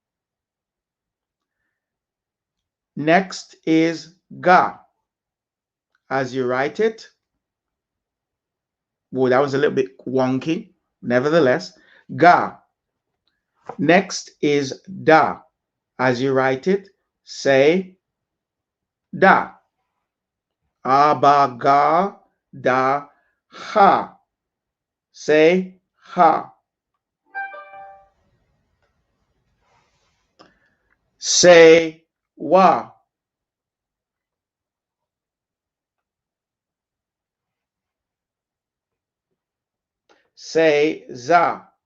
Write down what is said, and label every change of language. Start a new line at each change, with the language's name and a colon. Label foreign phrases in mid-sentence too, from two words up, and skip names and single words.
English: Next is Ga. As you write it, well, that was a little bit wonky. Nevertheless, Ga. Next is Da. As you write it, say Da. Aba, ga, da, ha. Say ha. Say wa. Say za.